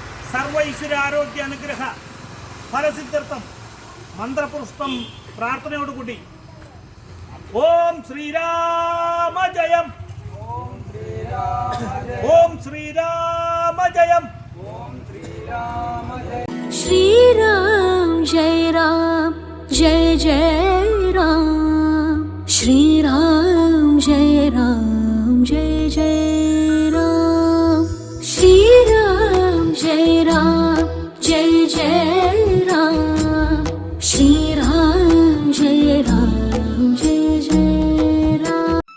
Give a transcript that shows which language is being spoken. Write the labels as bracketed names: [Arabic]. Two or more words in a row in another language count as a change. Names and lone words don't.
[Malayalam] സർവ ഈശ്വര ആരോഗ്യ അനുഗ്രഹ ഫലസിദ്ധ്യർത്ഥം മന്ത്രപുഷ്പം പ്രാർത്ഥനയോടുകൂടി ഓം ശ്രീരാമ ജയം, ഓം ശ്രീരാമ ജയം. [Hindi] श्री राम जय राम जय जय राम श्री राम जय राम जय जय राम श्री राम जय राम जय जय राम श्री राम जय राम जय जय राम